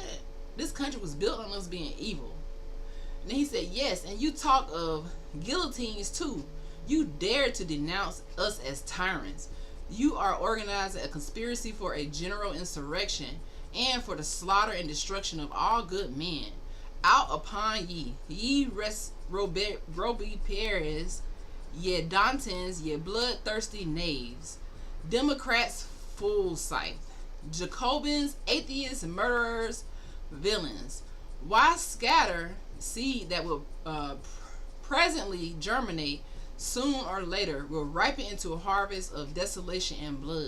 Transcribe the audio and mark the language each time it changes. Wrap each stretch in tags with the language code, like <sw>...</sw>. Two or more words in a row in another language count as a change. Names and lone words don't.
<en>This country was built on us being evil. And then he said, yes, and you talk of guillotines too. You dare to denounce us as tyrants. You are organizing a conspiracy for a general insurrection, and for the slaughter and destruction of all good men. Out upon ye, ye Robespierres, ye Dantons, ye bloodthirsty knaves, Democrats full sight, Jacobins, atheists, murderers, villains. Why scatter seed that will presently germinate, soon or later will ripen into a harvest of desolation and blood?</en>